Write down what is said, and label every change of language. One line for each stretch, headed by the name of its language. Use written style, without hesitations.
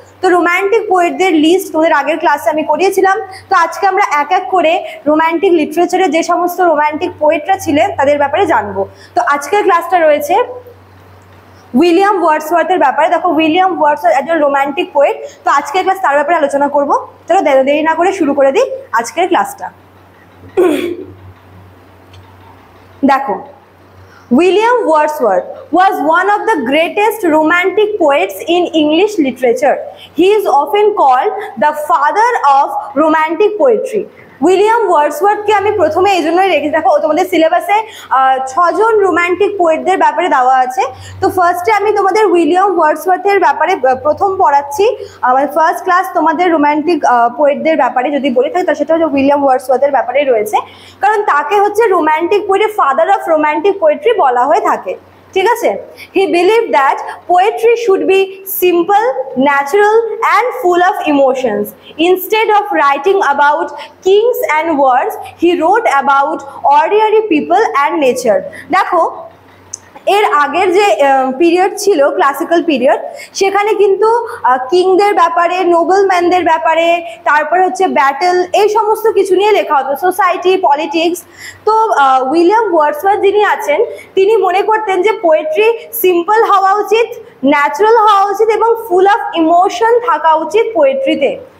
Bangla: তো romantic পোয়েটদের list তোমাদের আগের ক্লাসে আমি করিয়েছিলাম। তো আজকে আমরা এক এক করে রোম্যান্টিক লিটারেচারে যে সমস্ত রোম্যান্টিক পোয়েটরা ছিলেন তাদের ব্যাপারে জানবো। তো আজকের ক্লাসটা রয়েছে উইলিয়াম ওয়ার্ডসওয়ার্থের ব্যাপারে। দেখো, উইলিয়াম ওয়ার্ডসওয়ার্থ একজন রোম্যান্টিক পোয়েট। তো আজকের ক্লাস তার ব্যাপারে আলোচনা করব। চলো দেরি না করে শুরু করে দিই আজকের ক্লাসটা।
English: দেখো, William Wordsworth was one of the greatest romantic poets in English literature. He is often called the father of romantic poetry.
Bangla: William ওয়ার্ডসওয়ার্থকে আমি প্রথমে এই জন্যই রেখে, দেখো তোমাদের সিলেবাসে 6 জন রোম্যান্টিক পোয়েটদের ব্যাপারে দেওয়া আছে। তো ফার্স্টে আমি তোমাদের উইলিয়াম ওয়ার্ডসওয়ার্থের ব্যাপারে প্রথম পড়াচ্ছি। আমার ফার্স্ট ক্লাস তোমাদের রোম্যান্টিক পোয়েটদের ব্যাপারে যদি বলে থাকি, তা সেটা হচ্ছে উইলিয়াম ওয়ার্ডসওয়ার্থের ব্যাপারে রয়েছে, কারণ তাকে হচ্ছে romantic পোয়েটের father of romantic poetry বলা হয়ে থাকে। ঠিক আছে?
English: He believed that poetry should be simple, natural and full of emotions. Instead of writing about kings and wars, he wrote about ordinary people and nature.
Bangla: দেখো, এর আগের যে period ছিল ক্লাসিক্যাল পিরিয়ড, সেখানে কিন্তু কিংদের ব্যাপারে, নোবেলম্যানদের ব্যাপারে, তারপর হচ্ছে ব্যাটেল, এই সমস্ত কিছু নিয়ে লেখা হতো, সোসাইটি, পলিটিক্স। তো উইলিয়াম ওয়ার্ডসওয়ার্থ যিনি আছেন, তিনি মনে করতেন যে পোয়েট্রি সিম্পল হওয়া উচিত, ন্যাচারাল হওয়া উচিত এবং ফুল অফ ইমোশন থাকা উচিত পোয়েট্রিতে।